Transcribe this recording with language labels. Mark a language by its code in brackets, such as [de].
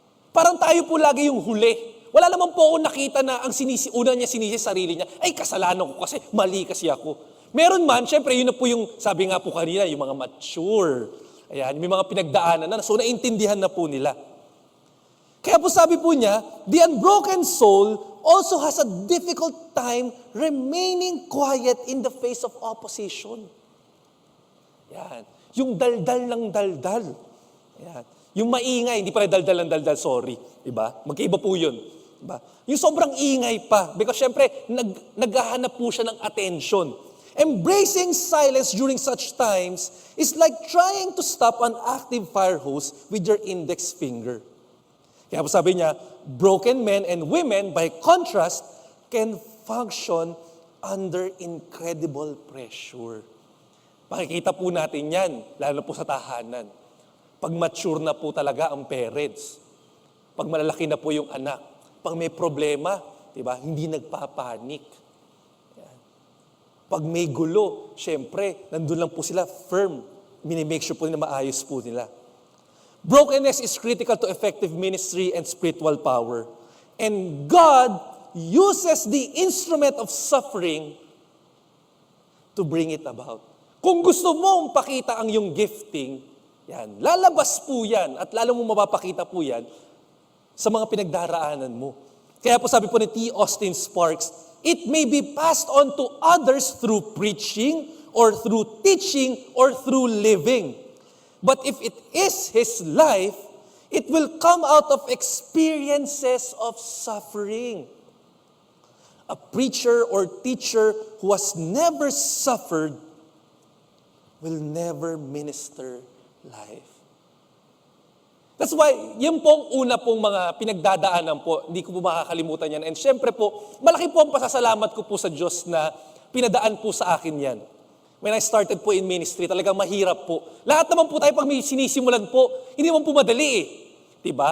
[tl] Parang tayo po lagi yung huli. Wala naman po ako nakita na ang una niya sinisi sarili niya, ay kasalanan ko kasi, mali kasi ako. Meron man, syempre, yun na po yung, sabi nga po kanina, yung mga mature. Ayan, may mga pinagdaanan na, so naintindihan na po nila. Kaya po sabi po niya, [en] the unbroken soul also has a difficult time remaining quiet in the face of opposition. [tl] Yan. Yung daldal ng daldal. Yan. Yung maingay, hindi pala daldal ng daldal, sorry. Diba? Magkaiba po yun. Diba? Yung sobrang ingay pa. Because syempre, naghahanap po siya ng attention. [en] Embracing silence during such times is like trying to stop an active fire hose with your index finger. [tl] Kaya po sabi niya, [en] broken men and women, by contrast, can function under incredible pressure. [tl] Makikita po natin yan, lalo po sa tahanan. Pag mature na po talaga ang parents, pag malalaki na po yung anak, pag may problema, diba, hindi nagpapanik. Yan. Pag may gulo, syempre, nandun lang po sila firm. Minimake sure po na maayos po nila. [en] Brokenness is critical to effective ministry and spiritual power. And God uses the instrument of suffering to bring it about. [tl] Kung gusto mong pakita ang iyong gifting, yan, lalabas po yan at lalo mo mapapakita po yan sa mga pinagdaraanan mo. Kaya po sabi po ni T. [en] Austin Sparks, it may be passed on to others through preaching or through teaching or through living. But if it is his life, it will come out of experiences of suffering. A preacher or teacher who has never suffered will never minister life. That's why, [tl] yun pong una pong mga pinagdadaanan po, hindi ko po makakalimutan yan. And syempre po, malaki po ang pasasalamat ko po sa Diyos na pinadaan po sa akin yan. [en] When I started po in ministry, [tl] talagang mahirap po. Lahat naman po tayo pag may sinisimulan po, hindi naman po madali eh. Diba?